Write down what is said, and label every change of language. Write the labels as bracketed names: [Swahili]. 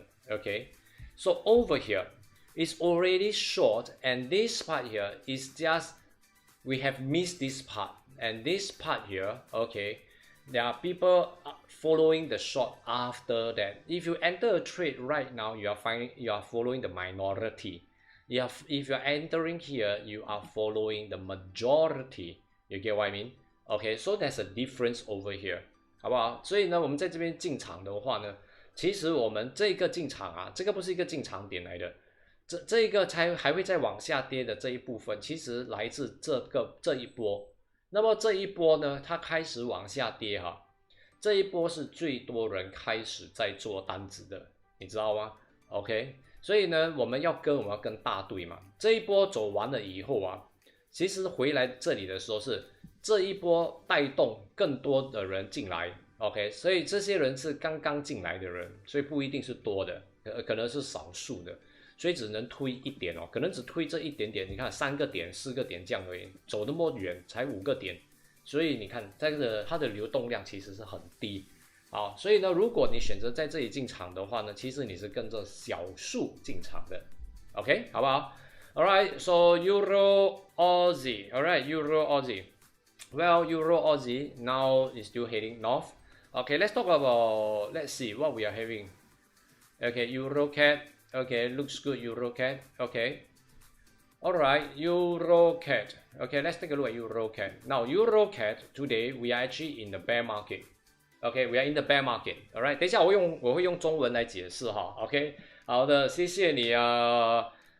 [English] Okay, so over here it's already short, and this part here is just we have missed this part, and this part here, okay, there are people following the short after that. If you enter a trade right now, you are following the minority. If you are entering here, you are following the majority. You get what I mean? Okay, so there's a difference over here. [Chinese] 好不好？所以呢，我们在这边进场的话呢，其实我们这个进场啊，这个不是一个进场点来的，这一个还会再往下跌的这一部分，其实来自这一波。那么这一波呢，它开始往下跌哈，这一波是最多人开始在做单子的，你知道吗 ？OK， 所以呢，我们要跟大队嘛。这一波走完了以后啊，其实回来这里的时候是这一波带动更多的人进来 ，OK， 所以这些人是刚刚进来的人，所以不一定是多的，可能是少数的，所以只能推一点哦，可能只推这一点点。你看3个点、4个点这样而已，走那么远才5个点，所以你看它的流动量其实是很低。好，所以呢，如果你选择在这里进场的话呢，其实你是跟着小数进场的 ，OK， 好不好 ？ [English] Alright, so Euro Aussie, alright, Euro Aussie. Well, Euro Aussie now is still heading north. Okay, let's talk about, let's see what we are having. Okay, EuroCAD. Okay, looks good, EuroCAD. Okay. Alright, EuroCAD. Okay, let's take a look at EuroCAD. Now, EuroCAD, today we are actually in the bear market. Okay, we are in the bear market. [Chinese] Alright, 等一下我会用中文来解释哈。OK， 好的，谢谢你啊。